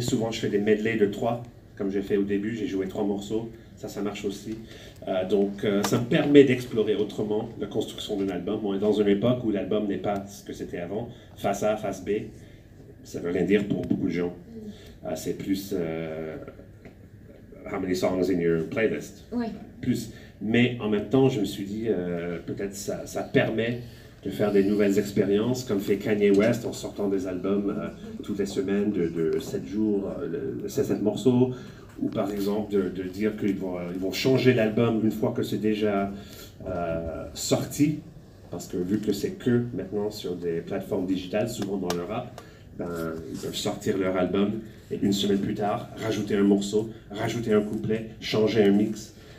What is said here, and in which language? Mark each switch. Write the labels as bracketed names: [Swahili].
[French] Souvent, je fais des medleys de 3, comme j'ai fait au début, j'ai joué 3 morceaux, ça marche aussi. Donc, ça me permet d'explorer autrement la construction d'un album. On est dans une époque où l'album n'est pas ce que c'était avant, face A, face B. Ça veut rien dire pour beaucoup de gens. C'est plus... [English] how many songs in your playlist? [French] Ouais. Plus. Mais en même temps, je me suis dit, peut-être ça permet de faire des nouvelles expériences, comme fait Kanye West en sortant des albums toutes les semaines de 7 jours, 7 morceaux, ou par exemple de dire qu'ils vont changer l'album une fois que c'est déjà sorti, parce que vu que c'est que maintenant sur des plateformes digitales, souvent dans le rap, ils peuvent sortir leur album et une semaine plus tard, rajouter un morceau, rajouter un couplet, changer un mix.